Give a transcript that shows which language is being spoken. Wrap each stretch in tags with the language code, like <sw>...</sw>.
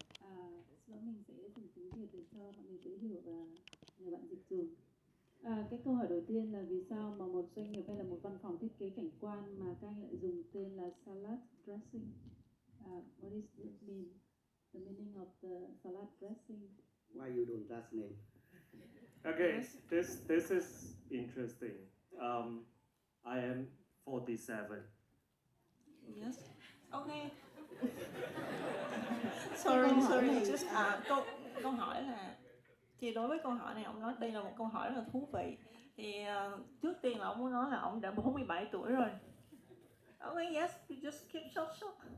<vi>Sau đó mình sẽ dùng tiếng Việt để cho mọi người dễ hiểu và nhờ bạn dịch dùm. Cái câu hỏi đầu tiên là vì sao mà một doanh nghiệp hay là một văn phòng thiết kế cảnh quan mà các anh lại dùng tên là salad dressing?</vi> <en>What is it mean? The meaning of the salad dressing? Why you don't just name? Okay, this is interesting. I am 47. Yes. Okay. Sorry.</en> <vi>Just câu hỏi là thì đối với câu hỏi này ông nói đây là một câu hỏi rất là thú vị. Thì trước tiên là ông muốn nói là ông đã 47 tuổi rồi.</vi> <en>Okay, yes, you just keep short.</en>